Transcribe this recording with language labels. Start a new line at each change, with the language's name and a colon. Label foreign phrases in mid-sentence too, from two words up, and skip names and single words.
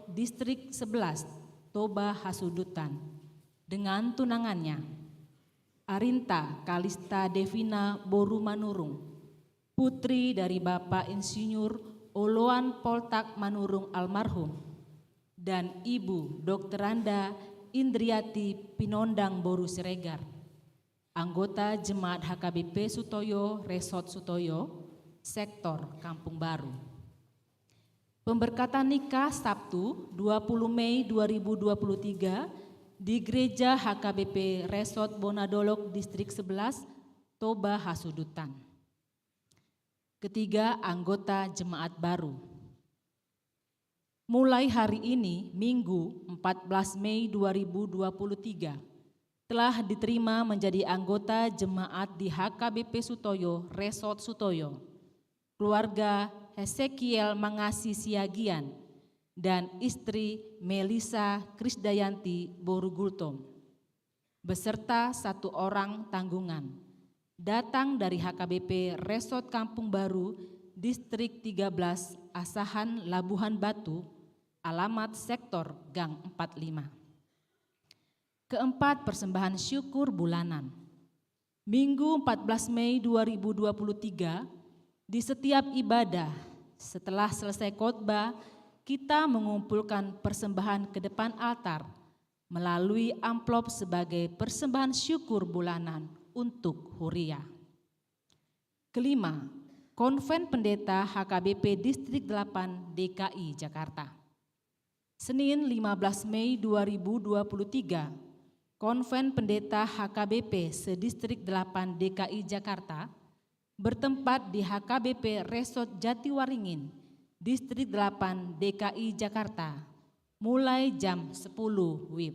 Indonesian: Distrik 11 Toba Hasudutan, dengan tunangannya Arinta Kalista Devina Boru Manurung, putri dari Bapak Insinyur Oloan Poltak Manurung almarhum, dan Ibu Dokteranda Indriati Pinondang Boru Siregar, anggota Jemaat HKBP Sutoyo, Resort Sutoyo, Sektor Kampung Baru. Pemberkatan nikah Sabtu 20 Mei 2023 di Gereja HKBP Resort Bonadolok Distrik 11 Toba Hasudutan. Ketiga, anggota jemaat baru. Mulai hari ini, Minggu 14 Mei 2023, telah diterima menjadi anggota jemaat di HKBP Sutoyo, Resort Sutoyo, keluarga Hesekiel Mangasi Siagian dan istri Melisa Krisdayanti Borugultom, beserta 1 orang tanggungan, datang dari HKBP Resort Kampung Baru, Distrik 13, Asahan, Labuhan Batu, alamat Sektor Gang 45. Keempat, persembahan syukur bulanan. Minggu 14 Mei 2023, di setiap ibadah setelah selesai khotbah, kita mengumpulkan persembahan ke depan altar melalui amplop sebagai persembahan syukur bulanan untuk Huria. Kelima, Konven Pendeta HKBP Distrik 8 DKI Jakarta. Senin 15 Mei 2023, Konven Pendeta HKBP Sedistrik 8 DKI Jakarta bertempat di HKBP Resort Jatiwaringin, Distrik 8 DKI Jakarta, mulai jam 10 WIB.